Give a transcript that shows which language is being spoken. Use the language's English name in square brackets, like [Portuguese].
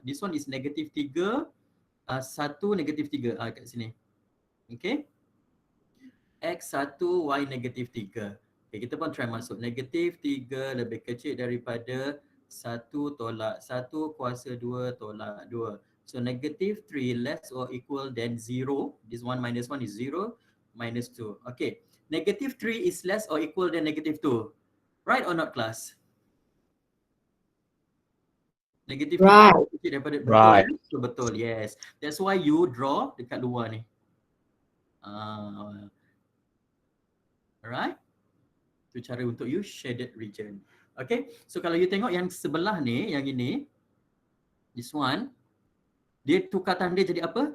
[English] This one is negatif 3, 1, negatif 3 [Malay] kat sini. [English] Okay. [Malay] X1, Y negatif 3. Okay, kita pun [English] try [Malay] masuk. Negatif 3 lebih kecil daripada 1 tolak 1 kuasa 2 tolak 2. [English] So negative 3 less or equal than 0. This 1 minus 1 is 0. Minus 2. Okay. Negative 3 is less or equal than negative 2. Right or not class? [Malay] Negative 3 lebih kecil daripada [English] right. [Malay] Betul, betul. [English] Yes. That's why you draw [Malay] dekat luar ni. [English] Alright. [Malay] Itu cara untuk [English] you shaded region. [Malay] Okay. So kalau you tengok yang sebelah ni, yang ini, [English] this one, [Malay] dia tukar tanda jadi apa?